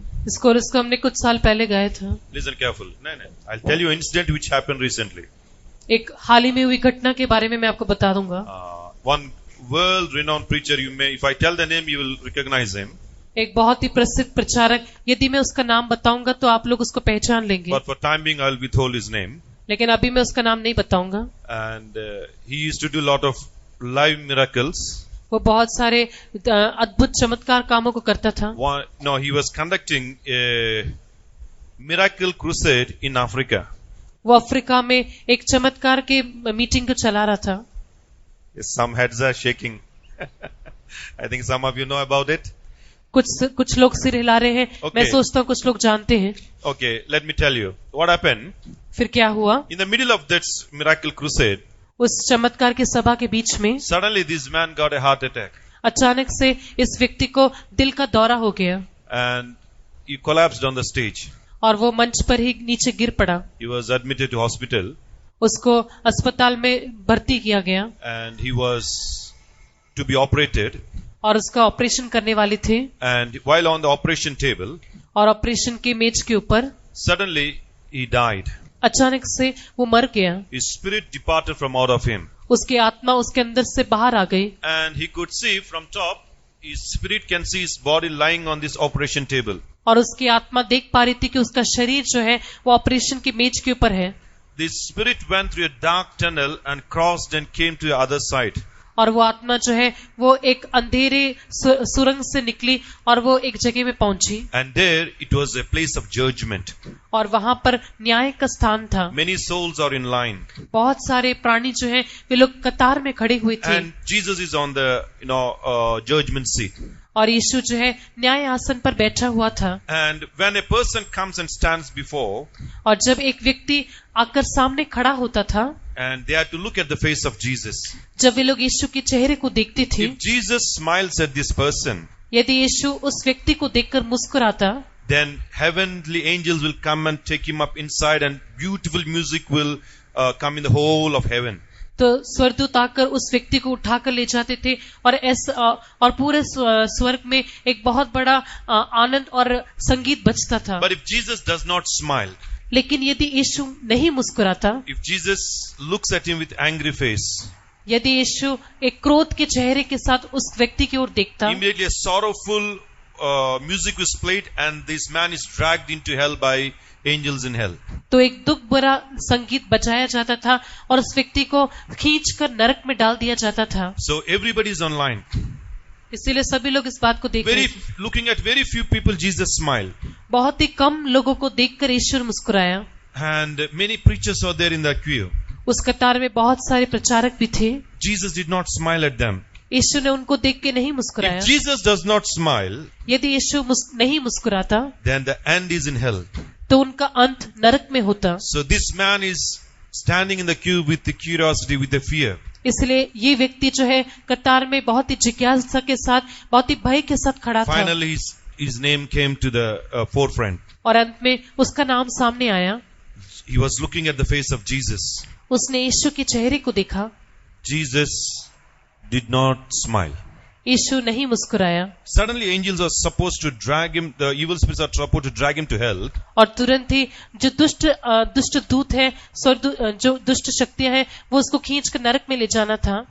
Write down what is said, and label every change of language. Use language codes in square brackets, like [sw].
[hi] इस कोरस को हमने कुछ साल पहले गाया था। [en] Listen careful. No. I'll tell you an incident which happened recently. [hi] एक हाल ही में हुई घटना के बारे में मैं आपको बता दूंगा। [en] One world-renowned preacher, if I tell the name, you will recognize him. [hi] एक बहुत ही प्रसिद्ध प्रचारक, यदि मैं उसका नाम बताऊंगा तो आप लोग उसको पहचान लेंगे, [en] But for time being, I'll withhold his name. [hi] लेकिन अभी मैं उसका नाम नहीं बताऊंगा। [en] And he used to do a lot of live miracles. [hi] वो बहुत सारे अद्भुत चमत्कार कामों को करता था। [en] He was conducting a miracle crusade in Africa. [hi] वो अफ्रीका में एक चमत्कार के मीटिंग को चला रहा था। [en] Some heads are shaking. I think some of you know about it. [hi] कुछ लोग सिर हिला रहे हैं। [en] Okay. [hi] मैं सोचता हूँ कुछ लोग जानते हैं। [en] Okay, let me tell you what happened. [hi] फिर क्या हुआ? [en] In the middle of that miracle crusade, [hi] उस चमत्कार की सभा के बीच में [en] suddenly this man got a heart attack. [hi] अचानक से इस व्यक्ति को दिल का दौरा हो गया [en] and he collapsed on the stage. [hi] और वो मंच पर ही नीचे गिर पड़ा। [en] He was admitted to hospital [hi] उसको अस्पताल में भर्ती किया गया [en] and he was to be operated. [hi] और उसका ऑपरेशन करने वाले थे [en] And while on the operation table, [hi] और ऑपरेशन की मेज के ऊपर [en] suddenly he died. [hi] अचानक से वो मर गया। [en] His spirit departed from out of him. [hi] उसकी आत्मा उसके अंदर से बाहर आ गई [en] And he could see from top, his spirit can see his body lying on this operation table. [hi] और उसकी आत्मा देख पा रही थी कि उसका शरीर जो है वो ऑपरेशन की मेज के ऊपर है। [en] This spirit went through a dark tunnel and crossed and came to the other side. [hi] और वो आत्मा जो है वो एक अंधेरे सुरंग से निकली और वो एक जगह में पहुंची [en] And there it was a place of judgment. [hi] और वहां पर न्याय का स्थान था। [en] Many souls are in line. [hi] बहुत सारे प्राणी जो हैं वे लोग कतार में खड़े हुए थे [en] And Jesus is on the, judgment seat. [hi] और यीशु जो है न्याय आसन पर बैठा हुआ था। [en] And when a person comes and stands before, [hi] और जब एक व्यक्ति आकर सामने खड़ा होता था [en] and they had to look at the face of Jesus. [hi] जब वे लोग यीशु के चेहरे को देखते थे, [en] If Jesus smiles at this person, [hi] यदि यीशु उस व्यक्ति को देखकर मुस्कुराता, [en] then heavenly angels will come and take him up inside and beautiful music will come in the whole of heaven. [hi] तो स्वर्गदूत आकर उस व्यक्ति को उठाकर ले जाते थे और पूरे स्वर्ग में एक बहुत बड़ा आनंद और संगीत बजता था। [en] But if Jesus does not smile, [hi] लेकिन यदि यीशु नहीं मुस्कुराता, [en] if Jesus looks at him with angry face, [hi] यदि यीशु एक क्रोध के चेहरे के साथ उस व्यक्ति की ओर देखता, [en] immediately a sorrowful music was played and this man is dragged into hell by angels in hell. [hi] तो एक दुख भरा संगीत बजाया जाता था और उस व्यक्ति को खींचकर नरक में डाल दिया जाता था। [en] So everybody is online. [hi] इसीलिए सभी लोग इस बात को देख रहे थे। [en] Looking at very few people, Jesus smiled. [hi] बहुत ही कम लोगों को देखकर ईश्वर मुस्कुराया। [en] And many preachers were there in the queue. [hi] उस कतार में बहुत सारे प्रचारक भी थे। [en] Jesus did not smile at them. [hi] यीशु ने उनको देख के नहीं मुस्कुराया। [en] If Jesus does not smile, [hi] यदि यीशु नहीं मुस्कुराता, [en] then the end is in hell. [hi] तो उनका अंत नरक में होता। [en] So this man is standing in the queue with the curiosity, with the fear. [hi] इसलिए ये व्यक्ति जो है कतार में बहुत ही जिज्ञासा के साथ, बहुत ही भय के साथ खड़ा था। [en] Finally, his name came to the forefront. [hi] और अंत में उसका नाम सामने आया। [en] He was looking at the face of Jesus. [hi] उसने यीशु के चेहरे को देखा। [en] Jesus did not smile. [hi] यीशु नहीं मुस्कुराया। [en] Suddenly, angels are supposed to drag him. The evil spirits are supposed to drag him to hell. [hi] और तुरंत ही जो दुष्ट दूत है, जो दुष्ट शक्तियां हैं, वो उसको खींच कर नरक में ले जाना था।